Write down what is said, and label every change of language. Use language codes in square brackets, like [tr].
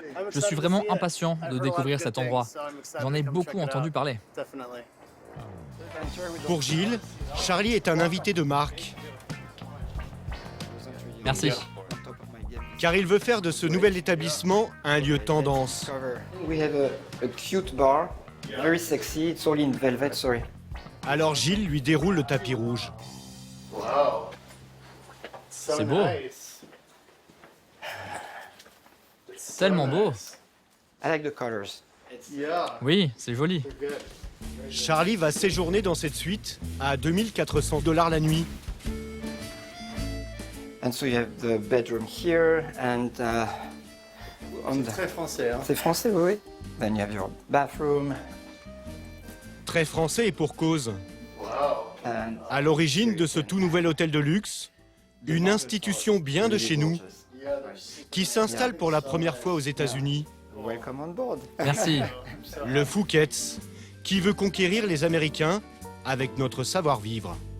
[fr] Je suis vraiment impatient de découvrir cet endroit. J'en ai beaucoup entendu parler. Pour Gilles, Charlie est un invité de marque, Merci. car il veut faire de ce nouvel établissement un lieu tendance. [en] We have a cute bar, very sexy. It's all in velvet, sorry. [fr] Alors Gilles lui déroule le tapis rouge. C'est beau. Tellement beau. [en] I like the colors. [fr] Oui, c'est joli. Charlie va séjourner dans cette suite à 2400 $ la nuit. [en] And so you have the bedroom here and [fr] Très français, hein. c'est français, oui, oui. [en] Then you have your bathroom [fr] Très français et pour cause. [en] and [fr] À l'origine de ce tout nouvel hôtel de luxe, une institution bien de chez nous qui s'installe pour la première fois aux États-Unis, [en] welcome on board. [fr] Merci. le Fouquet's, qui veut conquérir les Américains avec notre savoir-vivre.